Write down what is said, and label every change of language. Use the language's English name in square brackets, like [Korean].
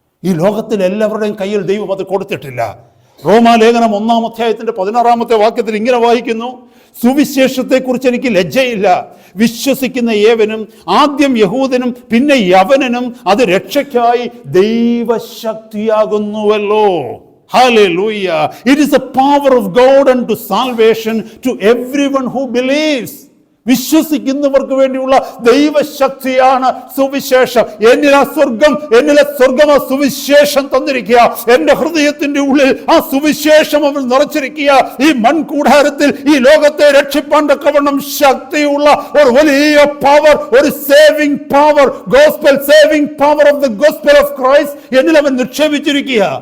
[Malayalam] ഈ ലോകത്തിൽ എല്ലാവരുടെയും കയ്യിൽ ദൈവം അത് കൊടുത്തിട്ടില്ല. റോമാലേഖനം 1-ാം അധ്യായത്തിന്റെ 16-ാമത്തെ വാക്യത്തിൽ ഇങ്ങനെ വായിക്കുന്നു, സുവിശേഷത്തെക്കുറിച്ച് എനിക്ക് ലജ്ജയില്ല. വിശ്വസിക്കുന്ന ഏവനും, ആദ്യം യഹൂദനും പിന്നെ യവനനും, അത് രക്ഷയ്ക്കായി ദൈവശക്തിയാകുന്നുവല്ലോ. [English] Hallelujah. It is the power of God unto salvation to everyone who believes. [Malayalam] വിശ്വസിക്കുന്നവർക്ക് വേണ്ടിയുള്ള ദൈവശക്തിയാണ് സുവിശേഷം. എന്നിലെ സ്വർഗം ആ സുവിശേഷം തന്നിരിക്കുക. എന്റെ ഹൃദയത്തിന്റെ ഉള്ളിൽ ആ സുവിശേഷം അവൻ നിറച്ചിരിക്കുക. ഈ മൺകൂടാരത്തിൽ ഈ ലോകത്തെ രക്ഷിപ്പാൻ തക്കവണ്ണം ശക്തിയുള്ള ഒരു വലിയ പവർ, ഒരു [English] saving power, gospel saving power of the gospel of Christ [Malayalam] എന്നിൽ അവൻ നിക്ഷേപിച്ചിരിക്കുക.